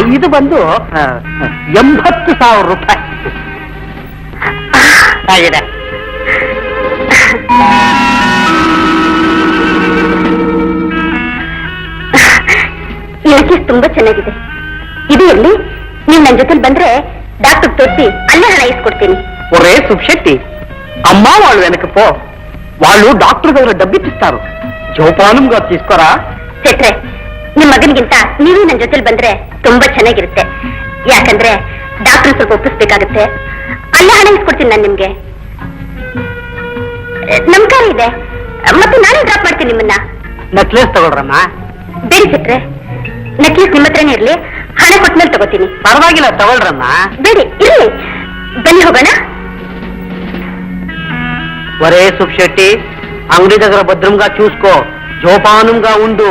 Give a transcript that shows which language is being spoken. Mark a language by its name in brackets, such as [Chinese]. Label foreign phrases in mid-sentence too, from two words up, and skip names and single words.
[Kannada] ಇದು ಬಂದು 80,000 ರೂಪಾಯಿ ಆಗಿದೆ. ಈ ತುಂಬಾ ಚೆನ್ನಾಗಿದೆ. ಇದು ಎಲ್ಲಿ? ನೀವು ನನ್ನ ಜೊತೆ ಬಂದ್ರೆ ಡಾಕ್ಟರ್ ತೋರಿಸಿ ಅಲ್ಲೇ ಹಣ ಇಸ್ಕೊಡ್ತೀನಿ. [Telugu] ఒరే సుబ్శెట్టి, అమ్మా వాళ్ళు వెనక పో. వాళ్ళు డాక్టర్ దగ్గర డబ్బిచ్చిస్తారు. జోపానంగా తీసుకోరా. చెట్రే, [Kannada] ನಿಮ್ ಮಗನಿಗಿಂತ ನೀವು ನನ್ನ ಜೊತೆಲಿ ಬಂದ್ರೆ ತುಂಬಾ ಚೆನ್ನಾಗಿರುತ್ತೆ. ಯಾಕಂದ್ರೆ ಡಾಕ್ಟರ್ ಸ್ವಲ್ಪ ಒಪ್ಪಿಸ್ಬೇಕಾಗುತ್ತೆ. ಅಲ್ಲೇ ಹಣ ಇಸ್ಕೊಡ್ತೀನಿ ನಾನು ನಿಮ್ಗೆ. ನಮ್ ಕಾರ್ ಇದೆ, ಮತ್ತೆ ನಾನೇ ಡ್ರಾಪ್ ಮಾಡ್ತೀನಿ ನಿಮ್ಮನ್ನ. ನೆಕ್ಲೆಸ್ ತಗೊಳ್ರಮ್ಮ. ಬೇಡಿ ಸಿಟ್ರೆ, ನೆಕ್ಲೆಸ್ ನಿಮ್ಮ ಹತ್ರನೇ ಇರ್ಲಿ, ಹಣ ಕೊಟ್ಮೇಲೆ ತಗೋತೀನಿ. ಪರವಾಗಿಲ್ಲ, ತಗೊಳ್ರಮ್ಮ. ಬೇಡಿ ಇರ್ಲಿ, ಬನ್ನಿ ಹೋಗೋಣ. [Telugu] ఒరే సుబ్శెట్టి, అంగడి దగ్గర భద్రంగా చూసుకో, జోపానంగా ఉండు.